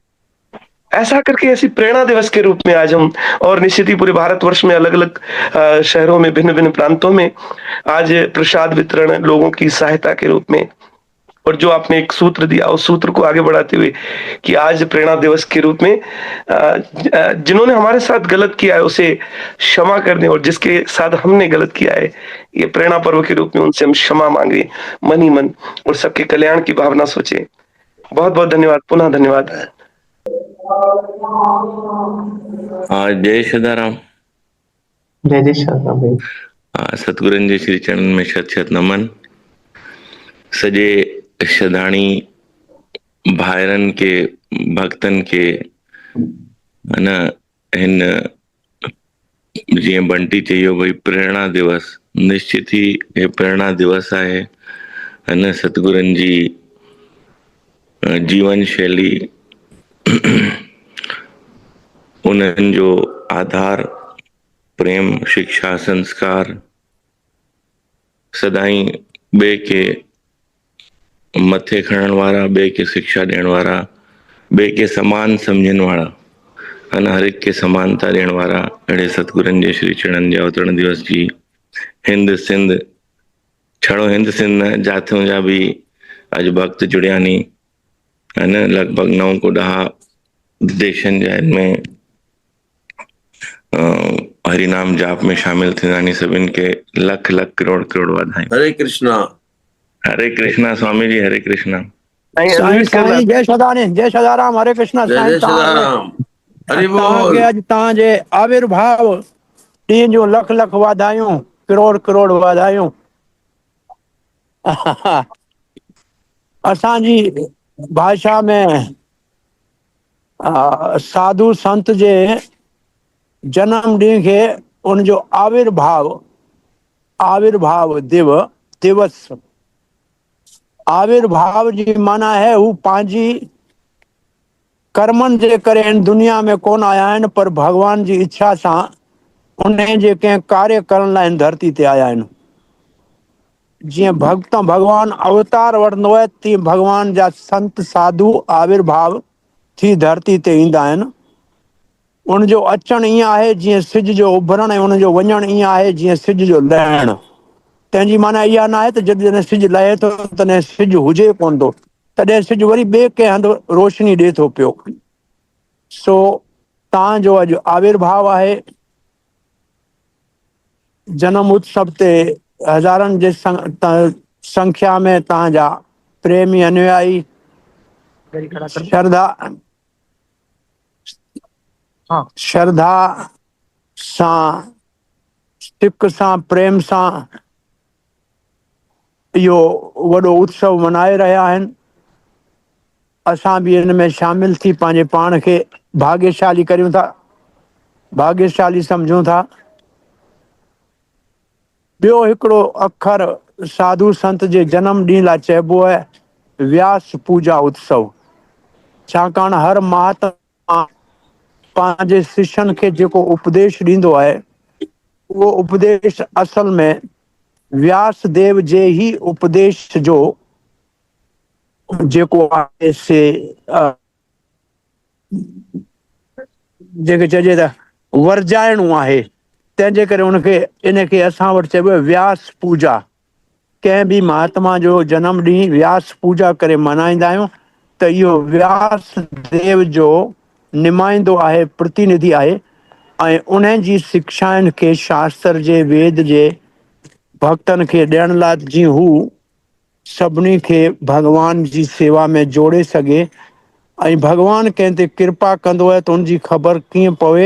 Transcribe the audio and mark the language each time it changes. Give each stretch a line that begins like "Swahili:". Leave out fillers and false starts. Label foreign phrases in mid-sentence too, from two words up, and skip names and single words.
Hindi: ऐसा करके ऐसी प्रेरणा दिवस के रूप में आज हम, और निश्चित ही पूरे भारतवर्ष में अलग अलग शहरों में, भिन्न भिन्न प्रांतों में आज प्रसाद वितरण लोगों की सहायता के रूप में, और जो आपने एक सूत्र दिया उस सूत्र को आगे बढ़ाते हुए कि आज प्रेरणा दिवस के रूप में जिन्होंने हमारे साथ गलत किया है उसे क्षमा कर दें, और जिसके साथ हमने गलत किया है ये प्रेरणा पर्व के रूप में उनसे हम क्षमा मांगे मन ही मन, और सबके कल्याण की भावना सोचे। बहुत बहुत धन्यवाद, पुनः धन्यवाद। जय सदाराम। जय जय सदाराम भाई।
Sindhi: सतगुरन जे श्री चरण में शत शत नमन। सजे शदाणी भाइरन के भक्तन के न हिन जीअं बंटी चयो भई प्रेरणा दिवस,
Hindi: निश्चित ही ये प्रेरणा दिवस है न।
Sindhi: सतगुरन जी जीवन शैली उन्हनि जो आधार प्रेम, शिक्षा, संस्कार, सदाई ॿिए के मथे खणण वारा, ॿिए के शिक्षा ॾियण वारा, ॿिए के समान सम्झण वारा, अन हर एक के समानता ॾियण वारा अहिड़े सतगुरनि जे श्री चरण जे अवतरण दिवस जी हिंद सिंध, छड़ो हिंद सिंध न, जाथियों जा भी अॼु भक्त जुड़िया नी, है न। लॻभॻि 9 को 10 देशनि जा इनमें हरिनाम जाप में शामिल थींदा, सभिनि के लख लख करोड़ करोड़ वाधायूं।
Hindi: हरे कृष्णा। हरे कृष्णा स्वामी जी, हरे कृष्णा। साईं साईं जय सदानंद, जय सदाराम, हरे कृष्णा। जय सदाराम, हरि बोल।
Sindhi: अॼु तव्हांजे आविर्भाव ॾींहं जो लख लख वाधायूं, करोड़ करोड़ वाधायूं। असांजी भाषा में साधु संत जे जन्म ॾींहं खे उनजो आविर्भाव दिवस, आविर्भाव जी माना है हू पंहिंजी कर्मनि जे करे इन दुनिया में कोन आया आहिनि, पर भगवान जी इच्छा सां उन जे कंहिं कार्य करण लाइ धरती ते आया आहिनि। जीअं भगवान अवतार वठंदो आहे, तीअं भगवान जा संत साधु आविर्भाव थी धरती ते ईंदा आहिनि। उनजो अचणु ईअं आहे जीअं सिज जो उभरणु, ऐं उनजो वञणु ईअं आहे जीअं सिज जो लहणु। तंहिंजी माना इहा न आहे त जॾहिं सिज लहे थो तॾहिं सिज हुजे कोन थो, तॾहिं सिज वरी ॿिए कंहिं हंधि रोशनी ॾिए थो पियो। सो तव्हांजो अॼु आविर्भाव आहे। जन्म उत्सव ते हज़ारनि जे संख्या में तव्हांजा प्रेमी अनुयायी श्रद्धा सां, सिक सां, प्रेम सां इहो वॾो उत्सव मनाए रहिया आहिनि। असां बि इन में शामिल थी पंहिंजे पाण खे भाग्यशाली करियूं था, भाग्यशाली सम्झूं था। ॿियो हिकिड़ो अखर साधु संत जे जन्म ॾींहं लाइ चइबो आहे व्यास पूजा उत्सव। छाकाणि हर महात्मा पंहिंजे शिष्यनि खे जेको उपदेश ॾींदो आहे उहो उपदेश असल में व्यास देव जे ही उपदेश जो जेको आहे से जेके चइजे त वर्जाइणो आहे, तंहिंजे करे उनखे इनखे असां वटि चइबो आहे व्यास पूजा। कंहिं बि महात्मा जो जनम ॾींहुं व्यास पूजा करे मल्हाईंदा आहियूं त इहो व्यास देव जो निमाइंदो आहे, प्रतिनिधि आहे, ऐं उन्हनि जी शिक्षाउनि खे शास्त्र जे, वेद जे भक्तनि खे ॾियण लाइ जीअं हू सभिनी खे भगवान जी सेवा में जोड़े सघे, ऐं भगवान कंहिं ते कृपा कंदो आहे त उनजी ख़बर कीअं पवे।